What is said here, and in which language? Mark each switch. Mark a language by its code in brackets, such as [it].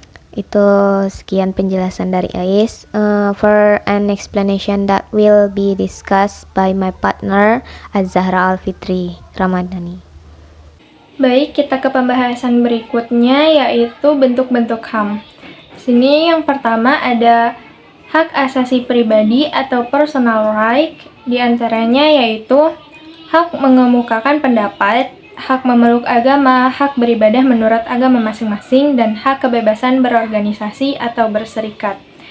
[id] Itu sekian penjelasan dari Ais. [en] For an explanation that will be discussed by my partner Az-Zahra Al-Fitri Ramadhani. [id] Baik, kita ke pembahasan berikutnya, yaitu bentuk-bentuk HAM. Sini yang pertama ada hak asasi pribadi atau personal right, di antaranya yaitu hak mengemukakan pendapat, hak memeluk agama, hak beribadah menurut agama masing-masing, dan hak kebebasan berorganisasi atau berserikat.